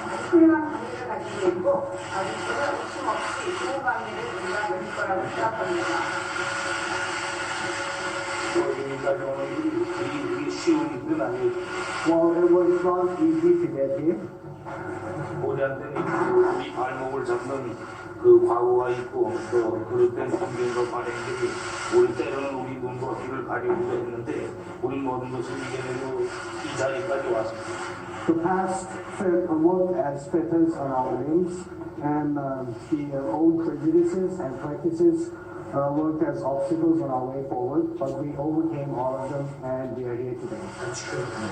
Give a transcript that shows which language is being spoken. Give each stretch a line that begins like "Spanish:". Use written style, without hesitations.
Korean: 훌륭한 관계를 가지고 있고 아직도 욕심없이 좋은 관계를 우리가 맺을 거라고 생각합니다. 이게 쉬운 일은 아니에요.
English: Well, it was not easy to get here.
Korean: 보장된 우리 발목을 잡는 그 과거가 있고 또 그릇된 환경과 발행들이 우리 때로는 우리 눈과 귀를 가리우려 했는데 우리 모든 것을 이겨내고 이 자리까지 왔습니다.
English: The past worked as fetters on our limbs, and the old prejudices and practices worked as obstacles on our way forward, but we overcame all of them and we are here today. That's true.